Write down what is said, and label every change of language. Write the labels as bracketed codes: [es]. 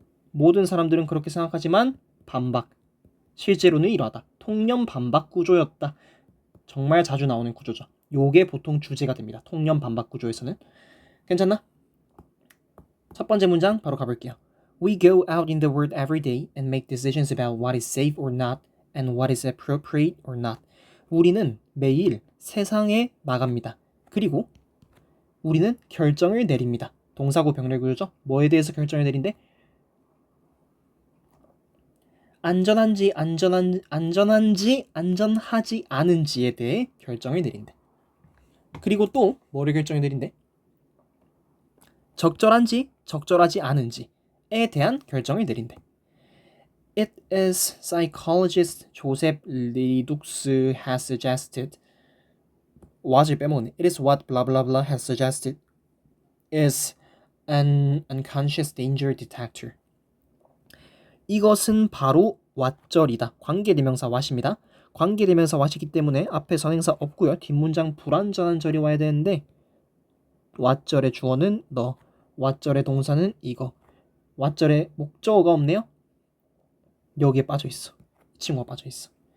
[ko] 모든 사람들은 그렇게 생각하지만 반박. 실제로는 이러하다. 통념 반박 구조였다. 정말 자주 나오는 구조죠. 요게 보통 주제가 됩니다. 통념 반박 구조에서는. 괜찮나? 첫 번째 문장 바로 가볼게요. [en] We go out in the world every day and make decisions about what is safe or not and what is appropriate or not. [ko] 우리는 매일 세상에 나갑니다. 그리고 우리는 결정을 내립니다. 동사고 병렬 구조죠. 뭐에 대해서 결정을 내린대? 안전한지 안전하지 않은지에 대해 결정을 내린대. 그리고 또 뭐를 결정을 내린대? 적절한지 적절하지 않은지에 대한 결정을 내린대. [en] It is psychologist Joseph Ledoux has suggested. [ko] what을 빼먹네. [en] It is what blah blah blah has suggested is an unconscious danger detector. [ko] 이것은 바로 what절이다. 관계대명사 what입니다. 관계대명사 what이기 때문에 앞에 선행사 없고요. 뒷문장 불완전한 절이 와야 되는데, what절의 주어는 너, what절의 동사는 이거, what절의 목적어가 없네요. 여기에 빠져있어. 이 친구가 빠져있어.